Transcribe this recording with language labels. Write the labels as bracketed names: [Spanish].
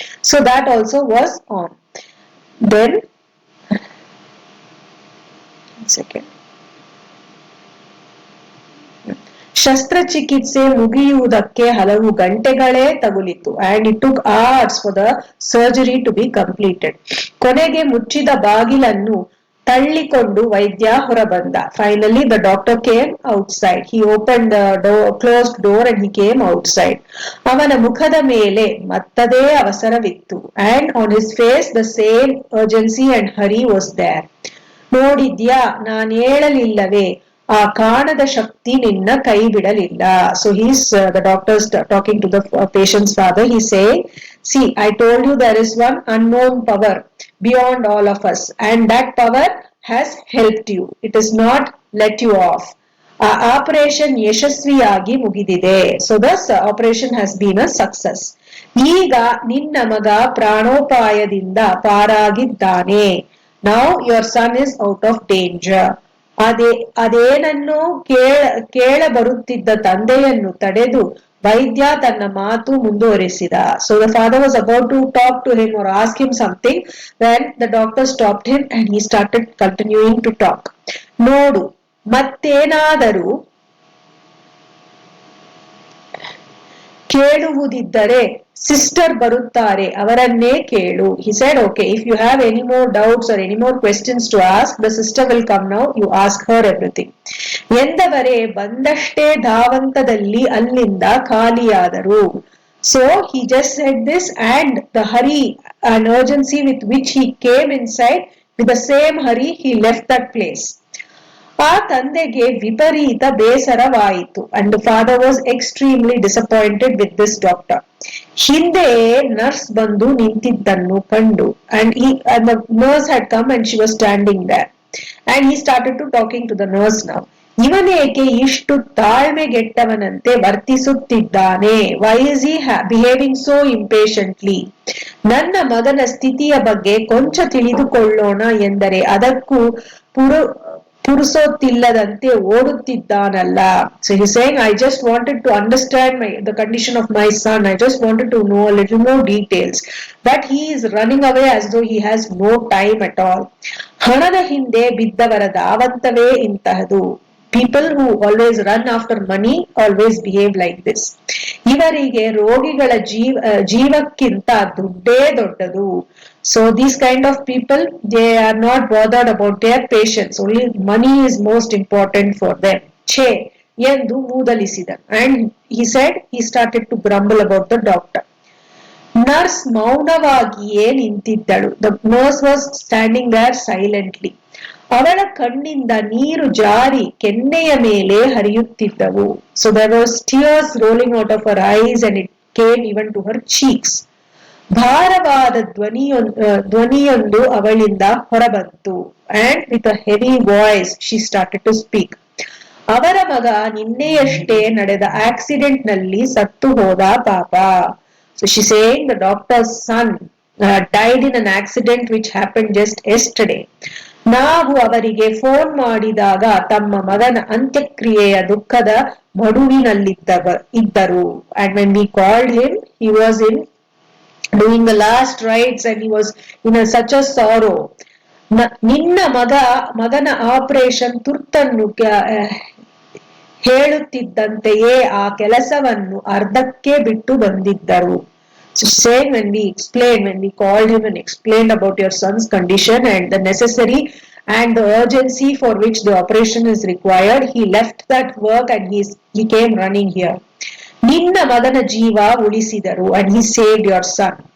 [English] So that also was on. Then second, [Kannada] ಶಸ್ತ್ರಚಿಕಿತ್ಸೆ ಮುಗಿಯುವುದಕ್ಕೆ ಹಲವು ಗಂಟೆಗಳೇ ತಗುಲಿತು, [English] and it took hours for the surgery to be completed. [Kannada] ಕೊನೆಗೆ ಮುಚ್ಚಿದ ಬಾಗಿಲನ್ನು ತಳ್ಳಿಕೊಂಡು ವೈದ್ಯ ಹೊರಬಂದ. [English] Finally the doctor came outside. He opened the closed door and he came outside. [Kannada] ಅವನ ಮುಖದ ಮೇಲೆ ಮತ್ತದೇ ಅವಸರವಿತ್ತು, [English] and on his face the same urgency and hurry was there. [Kannada] ನೋಡಿದ್ಯಾ, ನಾನೇಳಲಿಲ್ಲವೇ, ಆ ಕಾಣದ ಶಕ್ತಿ ನಿನ್ನ ಕೈ ಬಿಡಲಿಲ್ಲ. [English] So he's the doctor's talking to the patient's father. He's saying, see, I told you there is one unknown power beyond all of us, and that power has helped you. It is not let you off. [Kannada] Operation ಯಶಸ್ವಿಯಾಗಿ ಮುಗಿದಿದೆ. [English] So this operation has been a success. [Kannada] ಈಗ ನಿನ್ನ ಮಗ ಪ್ರಾಣೋಪಾಯದಿಂದ ಪಾರಾಗಿದ್ದಾನೆ. [English] Now your son is out of danger. [Kannada] ಅದೇನನ್ನು ಕೇಳಬರುತ್ತಿದ್ದ ತಂದೆಯನ್ನು ತಡೆದು ವೈದ್ಯ ತನ್ನ ಮಾತು ಮುಂದುವರಿಸಿದ. [English] So the father was about to talk to him or ask him something, when the doctor stopped him and he started continuing to talk. [Kannada] ನೋಡು, ಮತ್ತೇನಾದರೂ ಕೇಳುವುದಿದ್ದರೆ sister ಬರುತ್ತಾರೆ, ಅವರನ್ನೇ ಕೇಳು. [English] He said, okay, if you have any more doubts or any more questions to ask, the sister will come now, you ask her everything. [Kannada] ಎಂದವರೇ ಬಂದಷ್ಟೇ ಧಾವಂತದಲ್ಲಿ ಅಲ್ಲಿಂದ ಖಾಲಿಯಾದರು. [English] So he just said this, and the hurry and urgency with which he came inside, with the same hurry he left that place. [Kannada] ಆ ತಂದೆಗೆ ವಿಪರೀತ ಬೇಸರವಾಯಿತು, [English] And father was extremely disappointed with this doctor. [Kannada] ಹಿಂದೆ nurse ಬಂದು ನಿಂತಿದ್ದನ್ನು ಕಂಡು, [English] And the nurse had come and she was standing there, and he started to talking to the nurse now. [Kannada] ಇವನೇಕೆ ಇಷ್ಟು ತಾಳ್ಮೆಗೆಟ್ಟವನಂತೆ ವರ್ತಿಸುತ್ತಿದ್ದಾನೆ? [English] Why is he behaving so impatiently? [Kannada] ನನ್ನ ಮಗನ ಸ್ಥಿತಿಯ ಬಗ್ಗೆ ಕೊಂಚ ತಿಳಿದುಕೊಳ್ಳೋಣ ಎಂದರೆ ಅದಕ್ಕೂ ಪುರುಸೊತ್ತಿಲ್ಲದಂತೆ ಓಡುತ್ತಿದ್ದಾನಲ್ಲ. [English] So he's saying, I just wanted to understand the condition of my son. I just wanted to know a little more details. But he is running away as though he has no time at all. [Kannada] ಹಣದ ಹಿಂದೆ ಬಿದ್ದವರ ಧಾವಂತವೇ ಇಂತಹದು. [English] People who always run after money always behave like this. [Kannada] ಇವರಿಗೆ ರೋಗಿಗಳ ಜೀವಕ್ಕಿಂತ ದುಡ್ಡೇ ದೊಡ್ಡದು. [English] So these kind of people, they are not bothered about their patients. Only money is most important for them. [Kannada] ಛೇ ಎಂದು ಮೂದಲಿಸಿದ. [English] And he said, he started to grumble about the doctor. [Kannada] Nurse ಮೌನವಾಗಿಯೇ ನಿಂತಿದ್ದಳು. [English] The nurse was standing there silently. [Kannada] ಅವಳ ಕಣ್ಣಿಂದ ನೀರು ಜಾರಿ ಕೆನ್ನೆಯ ಮೇಲೆ ಹರಿಯುತ್ತಿದ್ದವು. [English] So there was tears rolling out of her eyes and it came even to her cheeks. [Kannada] ಭಾರವಾದ ಧ್ವನಿಯೊಂದು ಅವಳಿಂದ ಹೊರಬಂತು. [English] And with a heavy voice she started to speak. [Kannada] ಅವರ ಮಗ ನಿನ್ನೆಯಷ್ಟೇ ನಡೆದ ಆಕ್ಸಿಡೆಂಟ್ ನಲ್ಲಿ ಸತ್ತು ಹೋದ ಪಾಪ. [English] So she's saying the doctor's son died in an accident which happened just yesterday. [Kannada] ನಾವು ಅವರಿಗೆ ಫೋನ್ ಮಾಡಿದಾಗ ತಮ್ಮ ಮಗನ ಅಂತ್ಯಕ್ರಿಯೆಯ ದುಃಖದ ಮಡುವಿನಲ್ಲಿದ್ದರು. [English] And when we called him, he was in doing the last rites and he was in such a sorrow. [Kannada] ನಿನ್ನ ಮಗನ operation ತುರ್ತನ್ನು ಹೇಳುತ್ತಿದ್ದಂತೆಯೇ ಆ ಕೆಲಸವನ್ನು ಅರ್ಧಕ್ಕೆ ಬಿಟ್ಟು ಬಂದಿದ್ದರು. [English] So saying, when we called him and explained about your son's condition and the necessary and the urgency for which the operation is required, he left that work and he came running here. [Kannada] ನಿನ್ನ ಮಗನ ಜೀವ ಉಳಿಸಿದರು, [English] and he saved your son.